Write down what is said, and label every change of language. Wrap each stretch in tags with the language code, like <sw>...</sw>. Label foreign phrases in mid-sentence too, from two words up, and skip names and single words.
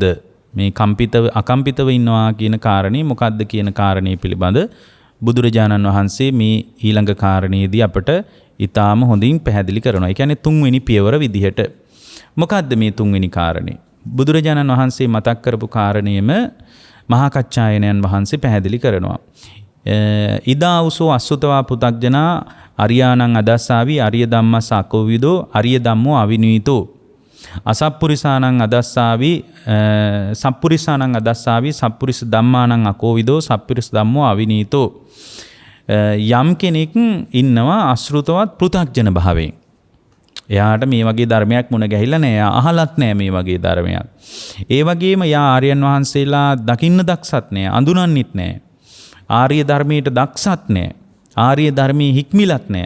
<si>මේ අකම්පිතව ඉන්නවා කියන කාරණේ මොකද්ද කියන කාරණේ පිළිබඳ බුදුරජාණන් වහන්සේ මේ ඊළඟ කාරණේදී අපට ඊටාම හොඳින් පැහැදිලි කරනවා. ඒ කියන්නේ තුන්වෙනි පියවර විදිහට. මොකද්ද මේ තුන්වෙනි කාරණේ? බුදුරජාණන් වහන්සේ මතක් කරපු කාරණේම මහා කච්චායනයන් වහන්සේ පැහැදිලි කරනවා.</si> <pi>ඉදාවුසෝ අසුතවා පුතග්ජනා අරියානං අදස්සාවි අරිය ධම්මස් අකෝවිදෝ අරිය ධම්මෝ අවිනීතෝ අසප්පුරිසානං අදස්සාවි සප්පුරිසානං අදස්සාවි සප්පුරිස ධම්මානං අකෝවිදෝ සප්පුරිස ධම්මෝ අවිනීතෝ.</pi> <si>යම් කෙනෙක් ඉන්නවා අශෘතවත් පෘථග්ජන භාවයෙන්. එයාට මේ වගේ ධර්මයක් මුණ ගැහිලා නැහැ. එයා අහලත් නැහැ මේ වගේ ධර්මයක්. ඒ වගේම යා ආර්යයන් වහන්සේලා දකින්න දක්සත් නැහැ, අඳුනන්නෙත් නැහැ. ආර්ය ධර්මයට දක්සත් නැහැ. ආර්ය ධර්මයේ හික්මිලත් නැහැ.</si>